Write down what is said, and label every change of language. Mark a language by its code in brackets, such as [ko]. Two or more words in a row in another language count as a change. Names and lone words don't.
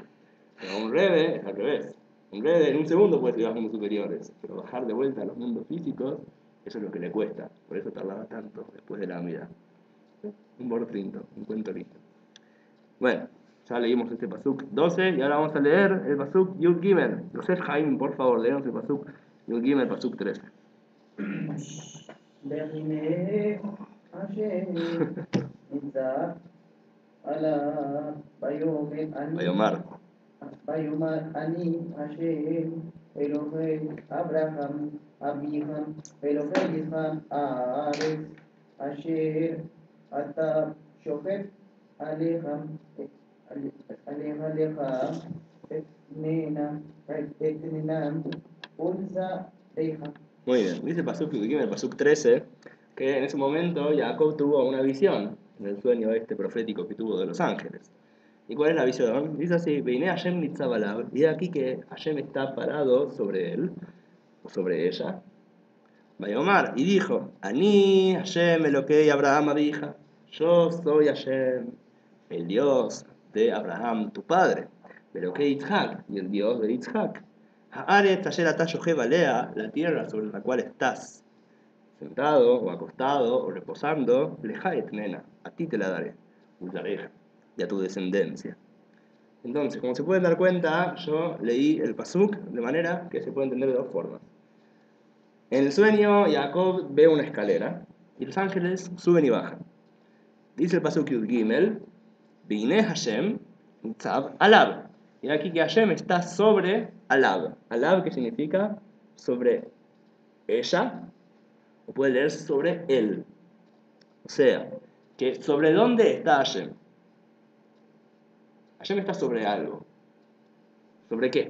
[es] Pero un Rebbe es al revés. Un Rebbe en un segundo puede subir a los mundos superiores, pero bajar de vuelta a los mundos físicos, eso es lo que le cuesta. Por eso tardaba tanto después de la vida. Un bortrinto, un cuento lindo. Bueno, ya leímos este pasuk 12 y ahora vamos a leer el pasuk [he] יוד גימל. [es] Yosef Haim, por favor, leemos el pasuk [he] יוד גימל, [es] pasuk 13. [he] והנה השם ניצב עליו Bayomar. ויאמר אני השם אלוהי אברהם אביך אלוהי יצחק הארץ אשר אתה שופט עליך אתננם ולזרעך. [es] Muy bien, dice el pasuk [he] יוד גימל, [es] pasuk 13, que en ese momento Jacob tuvo una visión en el sueño este profético que tuvo de los ángeles. ¿Y cuál es la visión? Dice así: [he] והנה השם ניצב עליו, [es] y aquí que Hashem está parado sobre él, o sobre ella. Bayomar, y dijo: [he] אני השם אלוקי אברהם אביך, [es] yo soy Hashem, el Dios de Abraham, tu padre, [he] אלוקי יצחק, [es] y el Dios de Yitzhak. [he] הארץ אשר אתה יושב עליה, [es] la tierra sobre la cual estás sentado, o acostado, o reposando, [he] לך אתננה, [es] a ti te la daré, ulzareja, y a tu descendencia. Entonces, como se pueden dar cuenta, yo leí el pasuk de manera que se puede entender de dos formas. En el sueño, Jacob ve una escalera y los ángeles suben y bajan. Dice el pasuk [he] יוד גימל: והנה השם ניצב עליו. [es] Y aquí que Hashem está sobre alav. Alav, ¿qué significa? Sobre ella, o puede leerse sobre él. O sea, que ¿sobre dónde está Hashem? Hashem está sobre algo. ¿Sobre qué?